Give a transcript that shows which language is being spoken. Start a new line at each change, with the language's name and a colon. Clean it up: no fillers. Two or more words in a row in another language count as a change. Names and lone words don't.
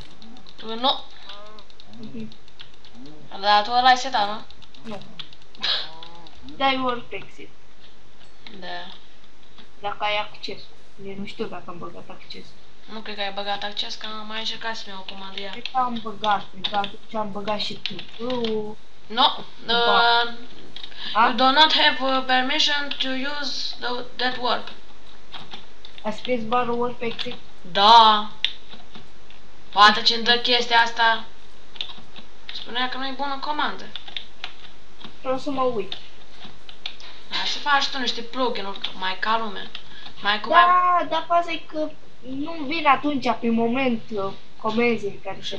Romanian: Nu. Dar tu ăla ai setat, nu? Nu. Dai
English: work exit.
Romanian: Da. Dacă ai acces. Eu nu știu dacă am băgat acces. Nu cred că ai băgat acces, că am mai încercat să-mi iau o comandă iar. Cred că am băgat, cred că atunci am băgat și tu.
English: No, you do not have permission to use that warp.
Romanian: A scris bară
English: work exit?
Romanian: Da. Poate ce-mi dă chestia asta. Spunea că nu e bună comandă. Vreau să mă uit. Hai să faci tu niște plugin-uri mai ca lumea. Mai cu Da, dar faza e că nu vin atunci, pe moment, comenzii care se